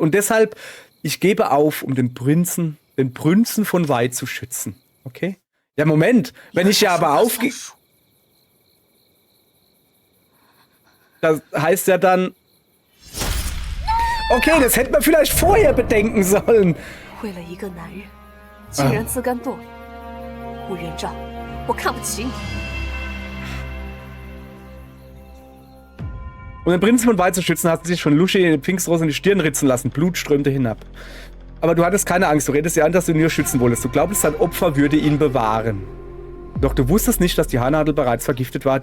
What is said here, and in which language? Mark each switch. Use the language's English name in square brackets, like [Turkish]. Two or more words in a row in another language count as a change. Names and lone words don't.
[German] Und deshalb, ich gebe auf, um den Prinzen von Wei zu schützen. Okay? Ja, Moment. Wenn ich ja aber aufgehe... Das heißt ja dann... Okay, das hätte man vielleicht vorher bedenken sollen. [Chinese] 为了一个男人，竟然自甘堕落，不人照，我看不起你。 [German] Um den Prinzen von Wei zu schützen, hast du dich von Lushi in die Pfingstrose in die Stirn ritzen lassen. Blut strömte hinab. Aber du hattest keine Angst. Du redest dir an, dass du ihn nur schützen wolltest. Du glaubst, dein Opfer würde ihn bewahren. Doch du wusstest nicht, dass die Haarnadel bereits vergiftet war.